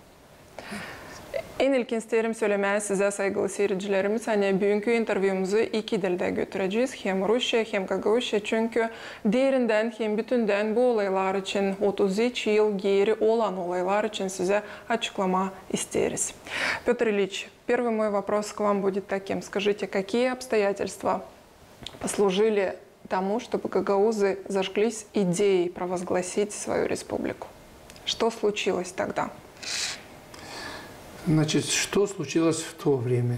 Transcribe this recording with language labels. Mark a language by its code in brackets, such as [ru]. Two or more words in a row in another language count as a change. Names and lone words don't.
[gag] En ilkin isterim söylemeye size saygılı seyircilerimiz. Bugünkü interviewumuzu iki dilde götüreceğiz. Hem Rusça hem Qaqovuzca. Çünkü derinden hem bütünden bu olaylar için 33 yıl geri olan olaylar için size açıklama isteriz. [ru] Pyotr Ильич, первый мой вопрос к вам будет таким. Скажите, какие обстоятельства послужили тому, чтобы гагаузы зажглись идеей провозгласить свою республику? Что случилось тогда? Значит, что случилось в то время?